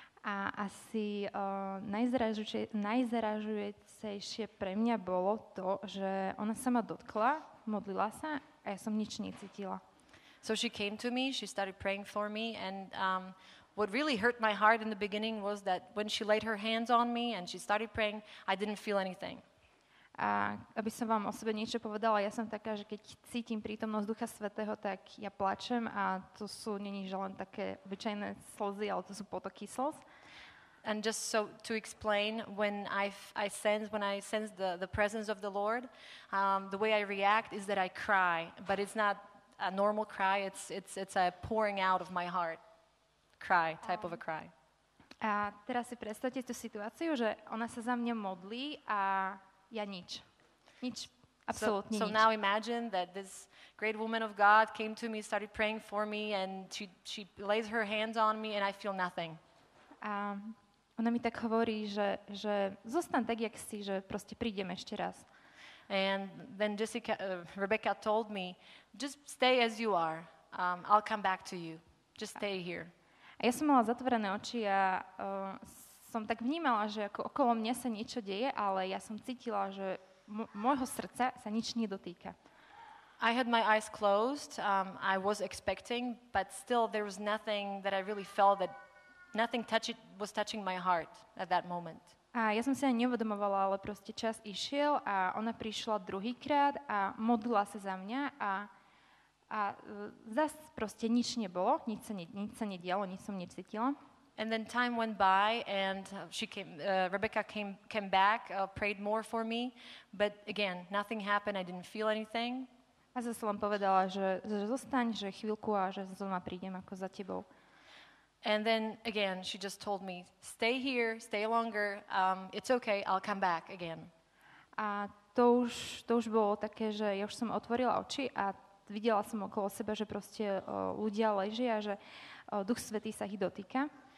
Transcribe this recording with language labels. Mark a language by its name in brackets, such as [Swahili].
[Slovak] A asi najzaražujúcejšie pre mňa bolo to, že ona sa ma dotkla, modlila sa a ja som nič necítila. [English] So she came to me, she started praying for me, and what really hurt my heart in the beginning was that when she laid her hands on me and she started praying, I didn't feel anything. [Slovak] A aby som vám o sebe niečo povedala, ja som taká, že keď cítim prítomnosť Ducha Svätého, tak ja plačem a to sú není že len také obyčajné slzy, ale to sú potoky slz. [English] And just so to explain, when I sense the presence of the Lord, the way I react is that I cry, but it's not a normal cry. It's a pouring out of my heart cry, type of a cry. [Slovak] A teraz si predstavte tú situáciu, že ona sa za mňa modlí a ja nič, absolútne [English] so [Slovak] nič. [English] now imagine that this great woman of God came to me, started praying for me, and she lays her hands on me, and I feel nothing. [Slovak] A ona mi tak hovorí, že zostaň tak, jak si, že proste prídem ešte raz. [English] And then Rebecca told me, just stay as you are. I'll come back to you. Just stay here. [Slovak] A ja som mala zatvorené oči a som tak vnímala, že ako okolo mňa sa niečo deje, ale ja som cítila, že môjho srdca sa nič nedotýka. [English] I had my eyes closed. I was expecting, but still there was nothing that I really felt that nothing was touching my heart at that moment. [Slovak] A ja som si ani neuvedomovala, ale proste čas išiel a ona prišla druhýkrát a modlila sa za mňa a zase proste nič nebolo, nič sa nedialo, nič som necítila. [English] And then time went by, and Rebecca came back, prayed more for me, but again, nothing happened. I didn't feel anything. [Slovak] A zase len povedala, že zostaň, že chvíľku a že znova prídem ako za tebou. [English] And then again, she just told me, stay here, stay longer. It's okay, I'll come back again. [Slovak] A to už bolo také, že ja už som otvorila oči a videla som okolo seba, že proste ľudia ležia, že Duch Svätý sa ich dotýka.